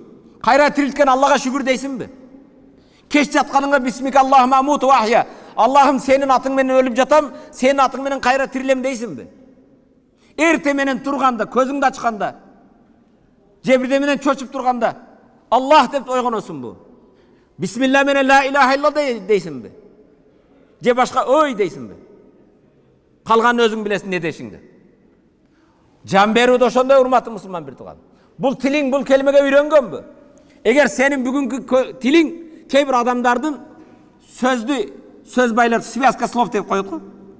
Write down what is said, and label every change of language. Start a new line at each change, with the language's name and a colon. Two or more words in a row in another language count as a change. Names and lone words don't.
Kyrgyz: Кайра тирилткен Аллага шүгүр дейсиңби? Кеч жатканыңда
Arabic: باسمك اللهم أموت وأحيا.
Kyrgyz: Аллахым, сенин атың менен өлүп жатам, сенин атың менен кайра тирилем дейсиңби? Эртең менен турганда, көзүңдү ачканда, же бирде менен чочуп турганда, Аллах деп ойгоносуңбу? Бисмилла менен
Arabic: لا إله إلا الله
Kyrgyz: дейсиңби? Же башка ой дейсиңби? Калганын өзүң билесиң не дешиңди. Жан берүүдө ошондой, урматтуу мусулман бир тууган. Бул тилиң бул келмеге үйрөнгөнбү? Эгер сенин бүгүнкү тилиң кээ бир адамдардын сөз байлар,
Russian: связка слов
Kyrgyz: деп коет го.